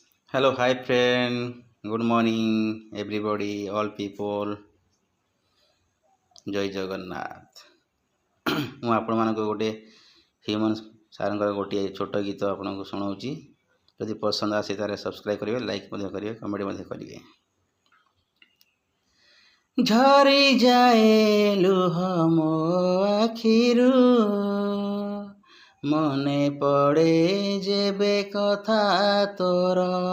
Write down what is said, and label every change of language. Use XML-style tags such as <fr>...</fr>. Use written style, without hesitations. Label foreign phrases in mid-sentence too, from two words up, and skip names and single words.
<en>Hello, hi friend. Good morning, everybody, all people.</en> <or>ଜୟ ଜଗନ୍ନାଥ। ମୁଁ ଆପଣମାନଙ୍କୁ ଗୋଟେ ହ୍ୟୁମାନ ସାରଙ୍କର ଗୋଟିଏ ଛୋଟ ଗୀତ ଆପଣଙ୍କୁ ଶୁଣାଉଛି। ଯଦି ପସନ୍ଦ ଆସେ ତାହେଲେ ସବସ୍କ୍ରାଇବ୍ କରିବେ, ଲାଇକ୍ ମଧ୍ୟ କରିବେ, କମେଣ୍ଟ ମଧ୍ୟ କରିବେ। ଝରିଯାଏ ଲୁହ ମୋ ଆଖିରୁ, ମନେ ପଡ଼େ ଯେବେ କଥା ତୋର।</or>